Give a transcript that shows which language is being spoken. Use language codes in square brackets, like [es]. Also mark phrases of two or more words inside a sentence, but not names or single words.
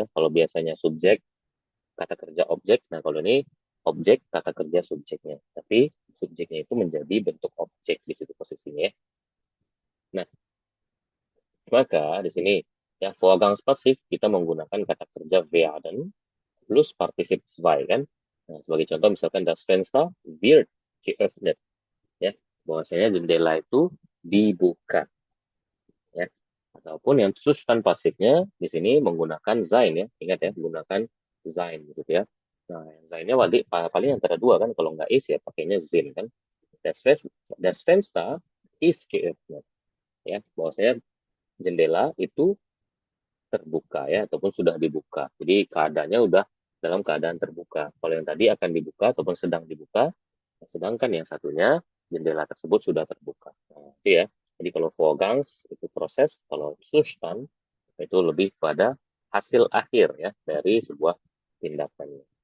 [id] Kalau biasanya subjek, kata kerja objek. Nah, kalau ini objek, kata kerja subjeknya. Tapi subjeknya itu menjadi bentuk objek di situ posisinya. Nah, maka di sini ya Vorgang pasif kita menggunakan kata kerja werden plus partisip zwei kan. Nah, sebagai contoh misalkan [de] das Fenster wird geöffnet [id] ya. Bahwasanya jendela itu dibuka ya. Ataupun yang Zustand pasifnya di sini menggunakan sein ya. Ingat ya, menggunakan sein gitu ya. Nah, yang seinnya paling antara dua kan, kalau nggak is ya pakainya sind kan. [de] Das Fenster ist geöffnet ya. [id] Bahwasanya jendela itu terbuka ya ataupun sudah dibuka. Jadi keadaannya udah dalam keadaan terbuka. Kalau yang tadi akan dibuka ataupun sedang dibuka, sedangkan yang satunya jendela tersebut sudah terbuka. Nah, itu ya. Jadi kalau Vorgangs itu proses, kalau Zustand itu lebih pada hasil akhir ya dari sebuah tindakan.